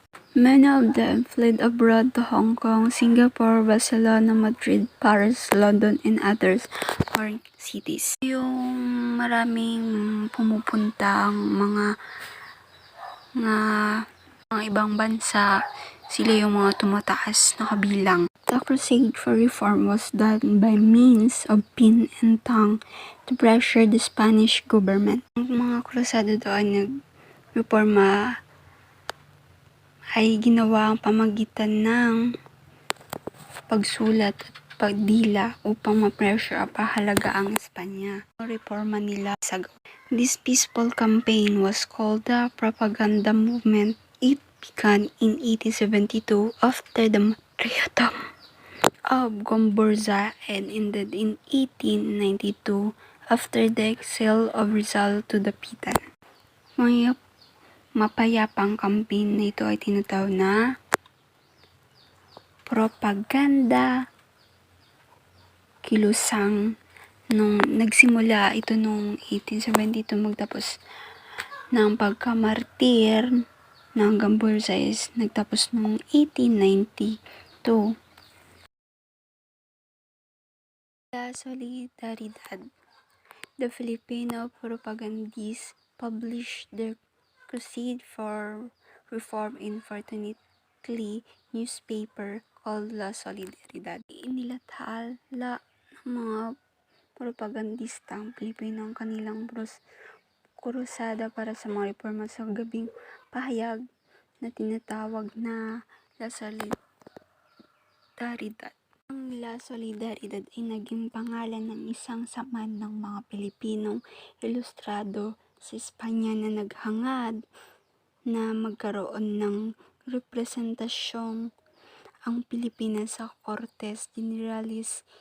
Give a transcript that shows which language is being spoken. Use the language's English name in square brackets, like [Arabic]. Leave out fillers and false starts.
[English] Many of them fled abroad to Hong Kong, Singapore, Barcelona, Madrid, Paris, London, and others foreign cities. [Filipino] Yung maraming pumupuntang mga ibang bansa, sila yung mga tumataas na kabilang. [English] The crusade for reform was done by means of pin and tongue to pressure the Spanish government. [Filipino] Ang mga krusado doon nagreforma ay ginawa ang pamagitan ng pagsulat at pagdila upang ma-pressure ang pahalagaan ng Espanya. Ang reforma nila [English] This peaceful campaign was called the propaganda movement. It began in 1872 after the martyrdom of Gomburza and ended in 1892 after the exile of Rizal to the Pitan. [Filipino] Mga mapayapang campaign na ito ay tinatawag na propaganda kilusang. Nung nagsimula ito nung 1872 magtapos ng pagkamartir ng Gomburza is nagtapos nung 1892. [English] La Solidaridad. The Filipino propagandists published their crusade for reform in fortnightly newspaper called La Solidaridad. [Filipino] Inilathala ng mga propagandistang Pilipino ang kanilang krusada para sa mga reforma sa gabing pahayag na tinatawag na La Solidaridad. Ang La Solidaridad ay naging pangalan ng isang samahan ng mga Pilipinong ilustrado sa Espanya na naghangad na magkaroon ng representasyon ang Pilipinas sa Cortes Generales.